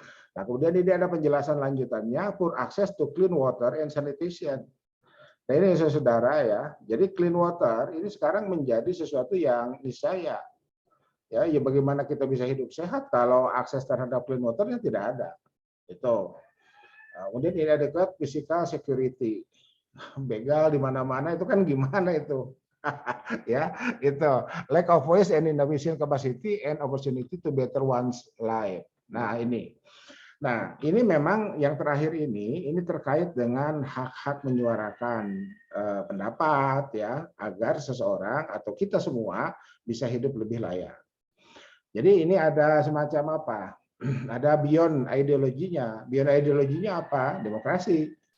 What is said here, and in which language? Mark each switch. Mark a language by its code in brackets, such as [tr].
[id] Nah, kemudian ini ada penjelasan lanjutannya, [en] for access to clean water and sanitation. [id] Nah, ini saudara ya, jadi clean water ini sekarang menjadi sesuatu yang niscaya. Ya, bagaimana kita bisa hidup sehat kalau akses terhadap clean water-nya tidak ada. Itu. Kemudian [en] inadequate physical security. [id] Begal di mana-mana itu kan gimana itu? Ya, itu. [en] Lack of voice and innovation capacity and opportunity to better one's life. [id] Nah, ini. Nah, ini memang yang terakhir ini terkait dengan hak-hak menyuarakan pendapat ya, agar seseorang atau kita semua bisa hidup lebih layak. Jadi ini ada semacam apa? Ada beyond ideologinya. Beyond ideologinya apa? Demokrasi.